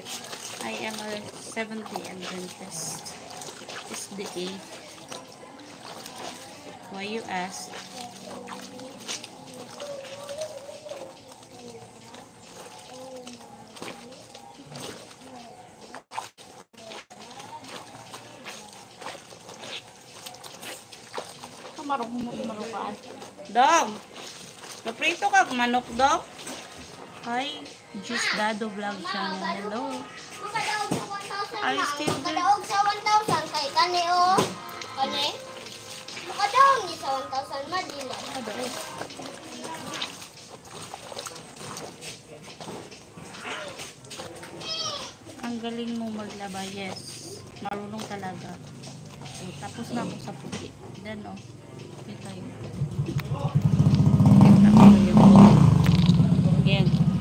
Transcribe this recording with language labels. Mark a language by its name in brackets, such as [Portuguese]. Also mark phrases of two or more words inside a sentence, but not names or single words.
[English] I am a Seventh-day Adventist. It's the 8th. Why you ask? [Cebuano] Marukaan. Dong! Naprito ka manok, Dong? [English] Hi, Just Dado Vlog Channel. Hello. Are you still there? [Cebuano] Makadaog sa 1,000 kay kani o. Kani? Makadaog ni sa 1,000 madila. Kadaog. [Filipino] Ang galing mo maglaba, yes. Marunong talaga. So, tapos na ako sa puti. Then, oh. Kita yun. Again.